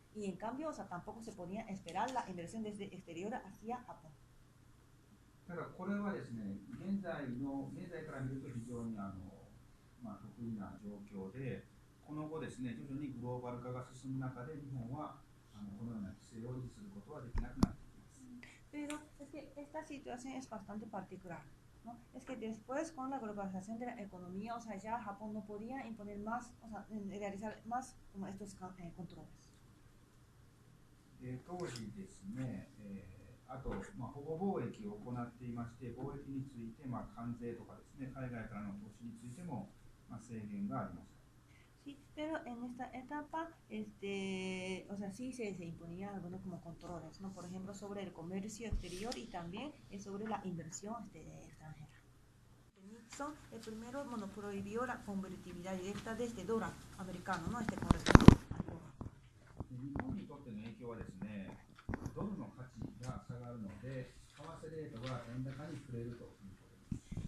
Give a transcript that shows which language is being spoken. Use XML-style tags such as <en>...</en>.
<es>Y en cambio, o sea, tampoco se podía esperar la inversión desde exterior hacia Japón.</es> <ja>ただこれはですね、現在から見ると非常に得意な状況で、この後ですね、徐々にグローバル化が進む中で日本はこのような規制を維持することはできなくなってきます。</ja> <es>Pero es que esta situación es bastante particular, ¿no? Es que después con la globalización de la economía, o sea, ya Japón no podía imponer más, o sea, realizar más como estos controles.</es> <ja>当時ですね、あと、保護貿易を行っていまして、貿易について、関税とかですね、海外からの投資についても、制限がありました。</ja> <es>Sí, pero en esta etapa, o sea, sí se imponían algunos como controles, ¿no? Por ejemplo, sobre el comercio exterior y también sobre la inversión extranjera. Nixon, el primero, bueno, prohibió la convertibilidad directa desde dólar americano, ¿no? Con respecto al dólar.</es> <ja>日本にとっての影響はですね、ドルの価値が下がるので、為替レートが円高に振れるということです。</ja>